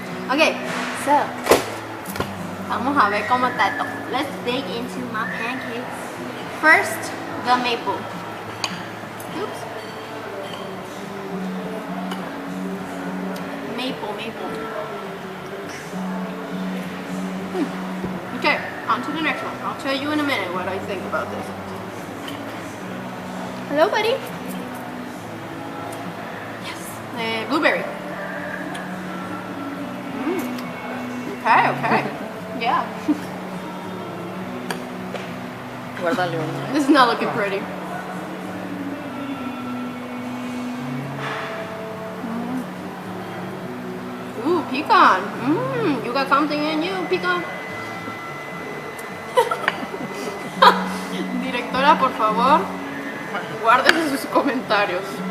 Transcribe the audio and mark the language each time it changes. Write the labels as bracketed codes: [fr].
[en] Okay, so [es] vamos a ver cómo está esto. [en] Let's dig into my pancakes. First, the maple. Oops. Maple. Okay, on to the next one. I'll tell you in a minute what I think about this. Hello, buddy. Yes. Blueberry. Okay. Yeah. [es] Guárdale uno. [en] This is not looking pretty. Ooh, pecan. You got something in you, pecan? [es] Directora, por favor, guárdese sus comentarios.